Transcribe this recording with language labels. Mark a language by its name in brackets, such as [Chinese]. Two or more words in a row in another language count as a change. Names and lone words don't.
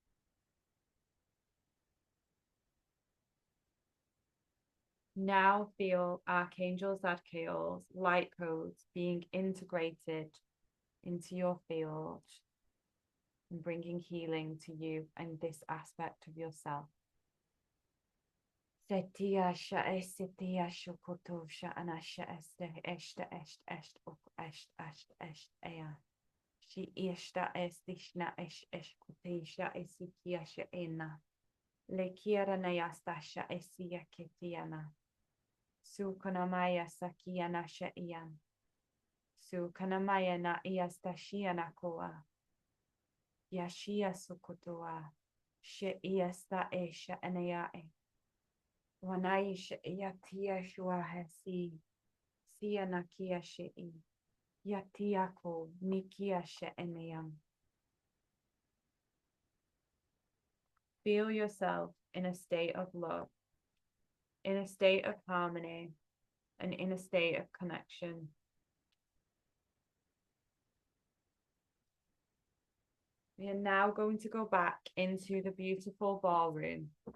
[English] Now feel Archangel Zadkiel's light codes being integrated into your field, and bringing healing to you and this aspect of yourself. Setia sha esetia shokoto sha anasha este eshta est est ok est est est ea. She eshta estishna esh eshkotisha esikia sha ena. Lekiara nayasta sha esia ketiana. Sukanamaya sakiana sha ian. Sukanamaya na iasta shiana koa. Yashia sukotoa. She iasta esha eneae. Wanaisha yatia shuahesi. Siana kia shei. Yatiako nikia she eneam. Feel yourself in a state of love, in a state of harmony, and in a state of connection. We are now going to go back into the beautiful ballroom.